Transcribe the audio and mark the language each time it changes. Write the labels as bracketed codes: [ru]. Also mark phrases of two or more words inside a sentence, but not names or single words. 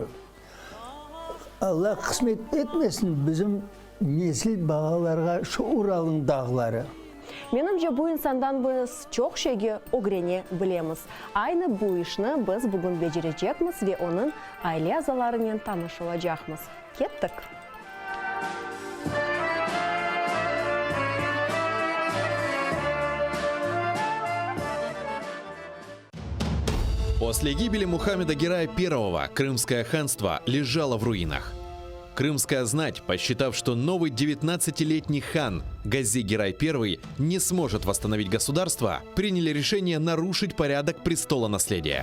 [crh] Allah kısmet etmesin bizim nesil bağalarga şu Ural'ın dağları. Menimce bu insandan biz çok şeyi öğrene bilemiz. Aynı bu işini biz bugün becerecekmiz ve onun aile azalarıyla tanış olacakmız. Kettik. [ru] После гибели Мухаммеда Герая I Крымское ханство лежало в руинах. Крымская знать, посчитав, что новый 19-летний хан Гази Герай I не сможет восстановить государство, приняли решение нарушить порядок престола наследия.